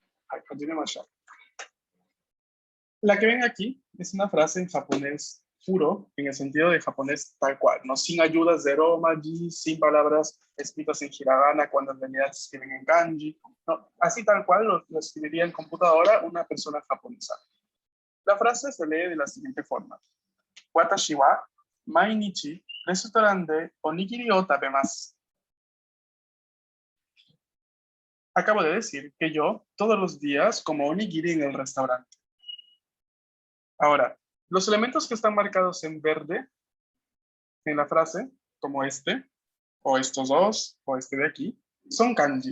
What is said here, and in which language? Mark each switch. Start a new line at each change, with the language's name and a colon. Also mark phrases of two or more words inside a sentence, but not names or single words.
Spanish: La que ven aquí es una frase en japonés puro, en el sentido de japonés tal cual, ¿no? Sin ayudas de romaji, sin palabras escritas en hiragana cuando en realidad se escriben en kanji. No, así tal cual lo escribiría en computadora una persona japonesa. La frase se lee de la siguiente forma.
Japanese: 私は毎日レストランでおにぎりを食べます.
Spanish: Acabo de decir que yo todos los días como onigiri en el restaurante. Ahora, los elementos que están marcados en verde en la frase, como este, o estos dos, o este de aquí, son kanji.